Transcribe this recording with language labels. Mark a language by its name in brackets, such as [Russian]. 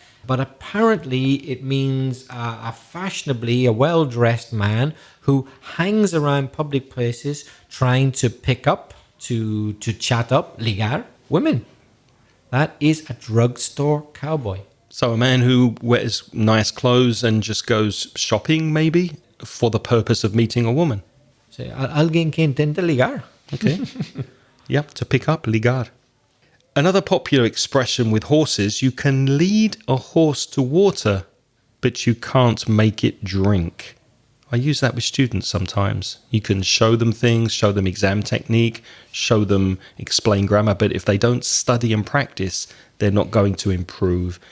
[English] But apparently it means a fashionably, a well-dressed man who hangs around public places trying to pick up, to chat up, ligar, women. That is a drugstore cowboy. So a man who wears nice clothes and just goes shopping, maybe, for the purpose of meeting a woman. [Spanish] So, alguien que intenta ligar. [English] Okay. Yep, to pick up, ligar. Another popular expression with horses, you can lead a horse to water, but you can't make it drink. I use that with students sometimes. You can show them things, show them exam technique, show them explain grammar, but if they don't study and practice, they're not going to improve.